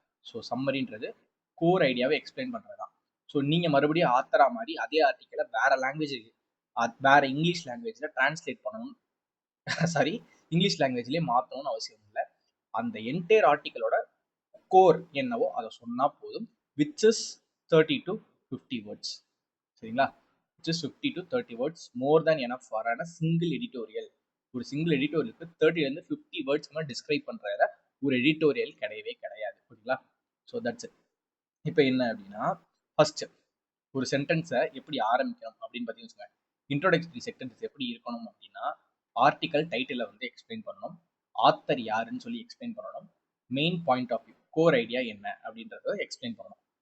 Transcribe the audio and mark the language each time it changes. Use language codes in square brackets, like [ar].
[ta] So சம்மரின்றது core ஐடியாவை explain பண்றது தான். ஸோ நீங்க மறுபடியும் ஆத்தரா மாதிரி அதே ஆர்டிக்கலை வேற லாங்குவேஜ், வேற இங்கிலீஷ் லாங்குவேஜ்ல டிரான்ஸ்லேட் பண்ணணும், சாரி, இங்கிலீஷ் லாங்குவேஜ்லயே மாற்றணும்னு அவசியம் இல்லை. அந்த என்டையர் ஆர்டிக்கலோட கோர் என்னவோ அதை சொன்னா போதும். [en] Which is 30 to 50 words. [ta] சரிங்களா? [en] which is 50 to 30 words more than enough for a single editorial. [ta] ஒரு சிங்கிள் எடிட்டோரியலுக்கு 30லேருந்து 50 வேர்ட்ஸ் மேலே டிஸ்கிரைப் பண்ணுறத ஒரு எடிட்டோரியல் கிடையவே கிடையாது. ஓகேங்களா? [en] So that's it. [ta] இப்போ என்ன அப்படின்னா, ஃபர்ஸ்ட் ஒரு சென்டென்ஸை எப்படி ஆரம்பிக்கணும் அப்படின்னு பார்த்தீங்கன்னு வச்சுக்கோங்க. இன்ட்ரோடக்டரி சென்டென்ஸ் எப்படி இருக்கணும் அப்படின்னா, ஆர்டிக்கல் டைட்டிலை வந்து எக்ஸ்பிளைன் பண்ணணும், ஆத்தர் யாருன்னு சொல்லி எக்ஸ்பிளைன் பண்ணணும், [en] main point of view, [ta] core idea என்ன அப்படின்றத எக்ஸ்பிளைன் பண்ணணும்.